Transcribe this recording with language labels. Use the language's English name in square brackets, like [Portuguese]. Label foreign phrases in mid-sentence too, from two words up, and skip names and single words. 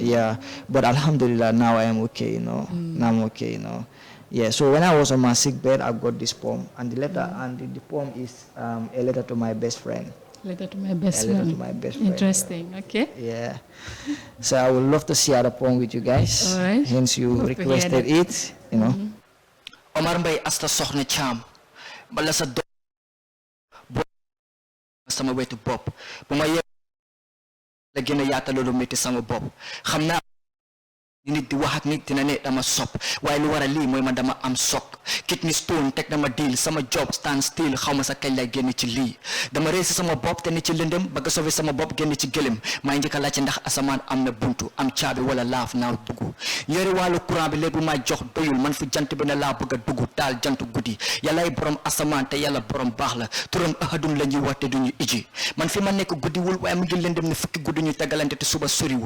[English] Yeah, but Alhamdulillah, now I am okay, Now I'm okay, Yeah, so when I was on my sick bed, I got this poem, and the letter and the poem is a letter to my best friend. Letter to my best friend. Letter to my best friend. Interesting. Okay. Yeah. So I would love to share the poem with you guys. All right. Hence you requested it, [Wolof] Omar Mbay asta soxna cham bala sa do sama wetu bop bu ma ye la gëna yaata lolu metti sama bop xamna nit di wax ak nit dina ne dama sop waaye lu war a lii mooy man dama am sok [English] kidney stone [Wolof] teg dama deal sama [English] job stand still [Wolof] xaw ma sa kañ lay génn ci lii dama reesi sama bopp te ni ci lëndëm bëgg sauver sama bopp génn ci gëlëm maa njëkk a laajte ndax asamaan am na buntu am caabi wala laaf naaw dugg yore wàllu courant bi léegi bu may jox doyul man fu jant bi ne laa bëgg a dugg taal jantu guddi yàllaay borom asamaan te yàlla borom baax la turam ahadun la ñuy wax te duñu iji man fi ma nekk guddiwul waaye mu ngi lëndëm ne fukki guddi ñu tegalante te suba soriwul